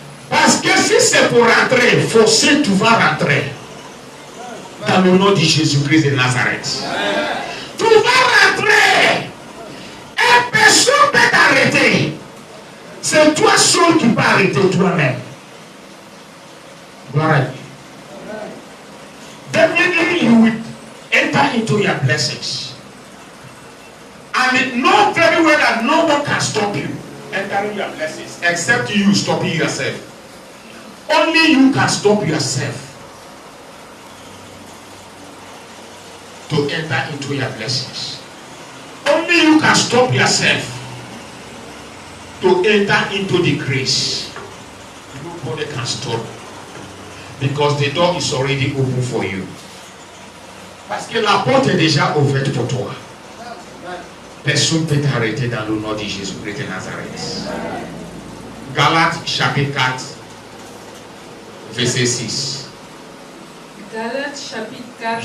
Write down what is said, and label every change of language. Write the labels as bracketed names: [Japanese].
[French] Parce que si c'est pour rentrer, forcé, tu vas rentrer. Dans le nom de Jésus-Christ de Nazareth. Tu vas rentrer. Et personne ne peut t'arrêter. C'est toi seul qui peux arrêter toi-même. Gloire à Dieu. [English] Definitely you will enter into your blessings. And know very well that no one can stop you entering your blessings except you stopping yourself. Only you can stop yourself to enter into your blessings. Only you can stop yourself to enter into the grace. Nobody can stop because the door is already open for you. [French] Parce que la porte est déjà ouverte pour toi. Personne ne peut t'arrêter dans le nom de Jésus-Christ de Nazareth. Galates chapitre 4, verset 6. Galates chapitre 4